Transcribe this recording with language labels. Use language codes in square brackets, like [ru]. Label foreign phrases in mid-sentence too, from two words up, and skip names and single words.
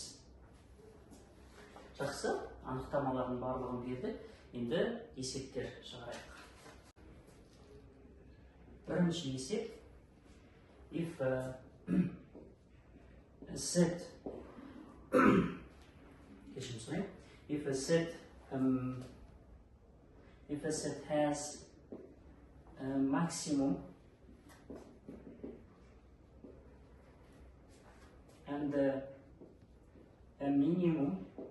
[kk] Одан артықтай үлкейте алмайсыз. Жақсы, анықтамалардың барлығын берді. Енді есептер шығарайық. Бірінші есеп. If Z кешірім сұрайын. [en] If a set has a maximum and a minimum,